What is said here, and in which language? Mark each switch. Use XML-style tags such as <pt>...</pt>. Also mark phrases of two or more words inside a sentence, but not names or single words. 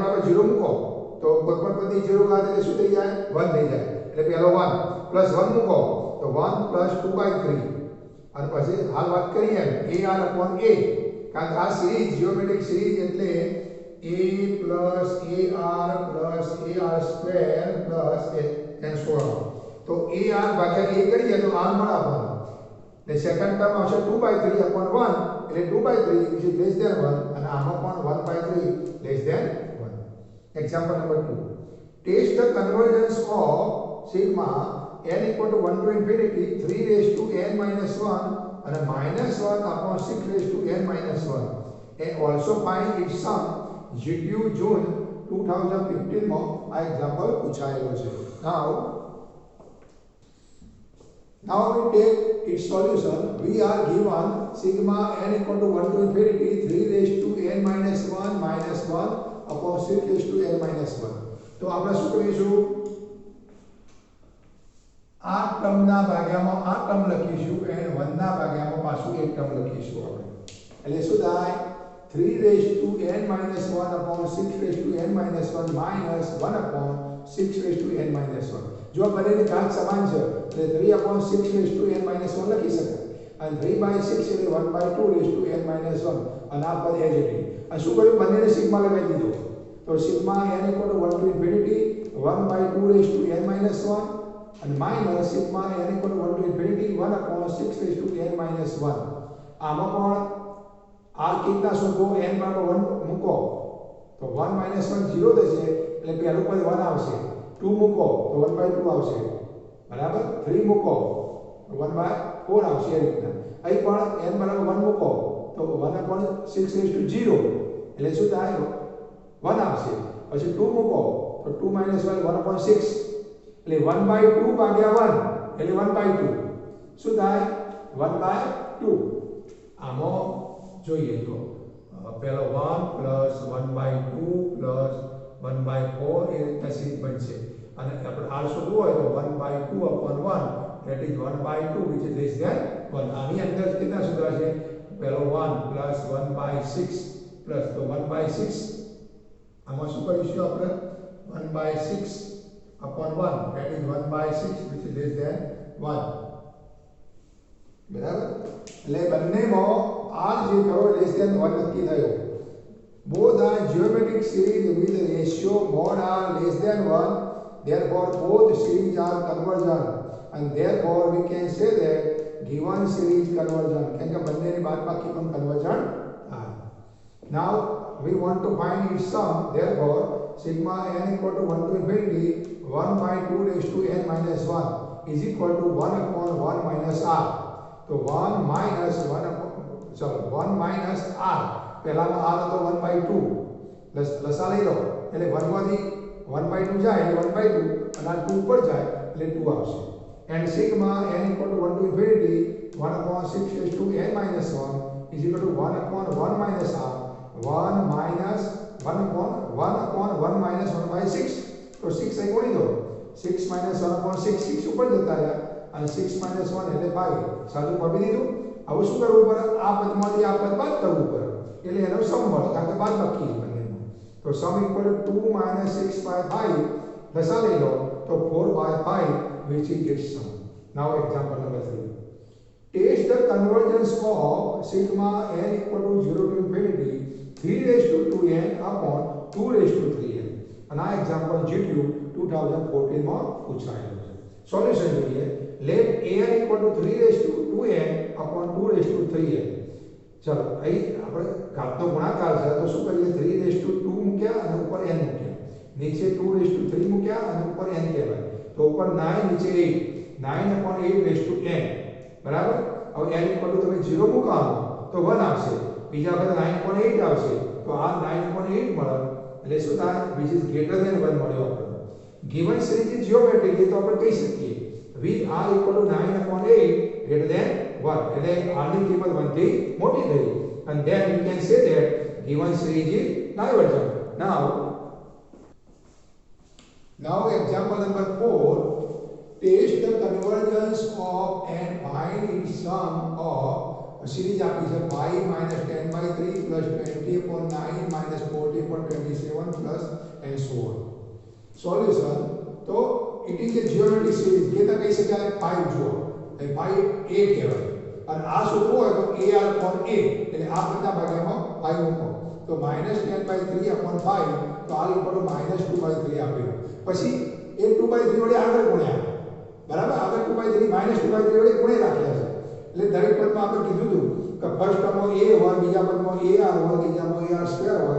<gu>બરાબર 0 મૂકો તો કોઈ પણ પદની 0 ઘાત એટલે શું થઈ જાય 1 થઈ જાય એટલે પહેલો 1 પ્લસ 1 મૂકો તો 1 પ્લસ 2/3 અને પછી હાલ વાત કરીએ</gu> <en>ar upon a</en> <gu>કારણ કે આ</gu> <en>series geometric series એટલે a plus ar plus ar square plus and so on</en> <gu>તો ar ભાગ્યા</gu> <en>a</en> <gu>કરીએ તો r મળે આપણને એટલે</gu> <en>second term આવશે 2/3 upon 1 એટલે 2/3 which is less than 1</en> <gu>અને આમાં પણ</gu> <en>1/3 less than 1 example number 2 test the convergence of sigma n equal to 1 to infinity 3 raised to n minus 1 and minus 1 upon 6 raised to n minus 1 and also find its sum GTU June 2015</en> <gu>માં આ એક્ઝામ્પલ પૂછાયેલો છે</gu> <en>now we take its solution we are given sigma n equal to 1 to infinity 3 raised to n minus 1 minus 1 upon 6 raised to n minus 1</en> <gu>તો આપણે શું કરીશું આ ટર્મના ભાગ્યામાં આ ટર્મ લખીશું અને 1 ના ભાગ્યામાં પાછું એક ટર્મ લખીશું આપણે એટલે શું થાય</gu> <en>3 raised to n minus 1 upon 6 raised to n minus 1 minus 1 upon 6 raised to n minus 1</en> <gu>જો બંનેની ઘાત સમાન છે એટલે</gu> <en>3 upon 6 raised to n minus 1</en> <gu>લખી શકાય અને</gu> <en>3/6 એટલે 1/2 raised to n minus 1</en> <gu>અને આ પદ એજ હતી અને શું કર્યું બંનેને સિગ્મા લગાવી દીધો તો સિગ્મા</gu> <en>n equal to 1 to infinity 1/2 raised to n minus 1 and minus sigma n equal to 1 to infinity 1 upon 6 raised to n minus 1</en> <gu>આમાં પણ r કેટલા શોધો</gu> <en>n</en> <gu>બરાબર 1 મૂકો તો 1 minus 1 0 થશે એટલે પહેલું પદ 1 આવશે 2 મૂકો તો 1/2 આવશે બરાબર 3 મૂકો તો 1/4 આવશે એ રીતના અહીં પણ n બરાબર 1 મૂકો તો</gu> <en>1 upon 6 raised to 0</en> <gu>એટલે શું થાય 1 આવશે પછી 2 મૂકો તો</gu> <en>2 minus 1 1 upon 6</en> <gu>એટલે 1/2 ભાગ્યા 1 એટલે 1/2 શું થાય 1/2 આમાં જોઈએ તો પહેલો 1 પ્લસ 1/2 પ્લસ 1/4 એ રીતના સિરીઝ બનશે અને આપણે r શોધવું હોય તો</gu> <en>1/2 upon 1 that is 1/2 which is less than 1</en> <gu>આની અંદર કેટલા સુધરાશે પહેલો 1 પ્લસ 1/6 પ્લસ તો 1/6 આમાં શું કરીશું આપણે</gu> <en>1/6 upon 1 that is 1/6 which is less than 1</en> <gu>બરાબર એટલે બંનેમાં r જે કરો</gu> <en>less than 1</en> <gu>નક્કી થયો</gu> <en>both are geometric series with ratio mod r less than 1 therefore both series are convergent and therefore we can say that given series convergent</en> <gu>કેમ કે બંનેની બાદબાકી પણ convergent થાય</gu> <en>now we want to find its sum therefore sigma n equal to 1 to infinity 1 by 2 raised to n minus 1 is equal to 1 upon 1 minus r तो 1 minus 1 upon sorry 1 minus r</en> <gu>પહેલામાં r હતો 1/2 લસા લઈ લો એટલે 1 માંથી 1/2 જાય એટલે 1/2 અને આ 2 ઉપર જાય એટલે 2 આવશે</gu> <en>and sigma n equal to 1 to infinity 1 upon 6 raised to n minus 1 is equal to 1 upon 1 minus r 1 minus 1 upon</en> <gu>1 minus 1/6 તો 6 અહીં ગુણી દો</gu> <en>6 minus 1 upon 6</en> <gu>6 ઉપર જતા રહ્યા અને 6 minus 1 એટલે 5 સાદું પાડી દીધું હવે શું કરવું પડે આ પદમાંથી આ પદ બાદ કરવું પડે એટલે એનો સમ મળે કારણ કે બાદબાકી છે બંનેમાં તો</gu> <en>sum equal to 2 minus 6/5</en> <gu>લસા લઈ લો તો</gu> <en>4/5 which is its sum now example number 3 test the convergence of sigma n equal to 0 to infinity 3 raised to 2n upon 2 raised to 3n</en> <gu>અને આ એક્ઝામ્પલ GTU 2014 માં પૂછાયેલું છે સોલ્યુશન</gu> <en>જોઈએ let an equal to 3 raised to 2n upon 2 raised to 3n</en> <gu>ચલો અહીં આપણે ઘાતનો ગુણાકાર છે તો શું કરીએ</gu> <en>3 raised to 2</en> <gu>મૂક્યા અને ઉપર n મૂક્યા નીચે</gu> <en>2 raised to 3</en> <gu>મૂક્યા અને ઉપર n કહેવાય તો ઉપર 9 નીચે 8</gu> <en>9 upon 8 raised to n</en> <gu>બરાબર હવે</gu> <en>n equal to</en> <gu>તમે 0 મૂકો તો 1 આવશે બીજા વખતે 9 upon 8 આવશે તો આ 9 upon 8 મળે એટલે શું થાય</gu> <en>which is greater than 1</en> <gu>મળ્યો આપણને</gu> <en>given series is geometric</en> <gu>એ તો આપણે કહી શકીએ</gu> <en>with r equal to 9 upon 8 greater than 1</en> <gu>એટલે r ની કિંમત 1 થી મોટી થઈ</gu> <en>and then we can say that given series is divergent now example number 4 test the convergence of and find its sum of a series</en> <gu>આપી છે</gu> <en>pi minus 10/3 plus 20 upon 9 minus 40 upon 27 plus and so on solution તો it is a geometric series</en> <gu>કેતા કહી શકાય 5 જુઓ એ pi a કહેવાય અને આ શોધવું હોય તો</gu> <en>ar upon a</en> <gu>એટલે આ બધા ભાગ્યામાં 5 મૂકો તો -10/3 upon 5 તો</gu> <en>r equal to -2/3</en> <gu>આપ્યું પછી એ 2/3 વડે આગળ ગુણ્યા બરાબર આગળ 2/3 -2/3 વડે ગુણી રાખ્યા છે એટલે દરેક પદમાં આપણે કીધું હતું કે</gu> <en>first termમાં</en> <gu>a હોય બીજા પદમાં ar હોય ત્રીજામાં ar સ્ક્વેર હોય</gu>